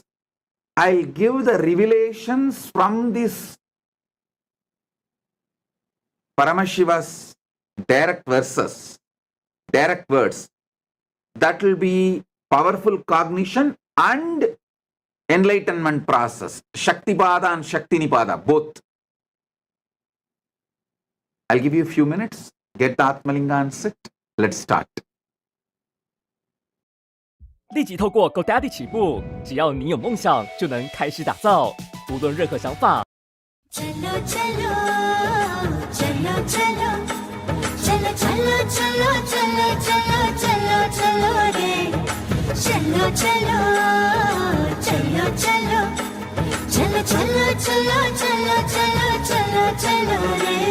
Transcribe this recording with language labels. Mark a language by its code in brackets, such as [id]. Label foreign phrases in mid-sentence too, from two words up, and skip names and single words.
[en] I'll give the revelations from this Paramashiva's direct verses, direct words. That will be powerful cognition and enlightenment process. Shaktipada and Shaktinipada, both. I'll give you a few minutes. Get the Atmalinga and sit. Let's start. [zh] 立即透过 GoDaddy 起步，只要你有梦想，就能开始打造。无论任何想法。 [hi] चलो चलो चलो चलो चलो चलो चलो चलो चलो चलो चलो रे चलो चलो चलो चलो चलो चलो चलो चलो चलो चलो चलो रे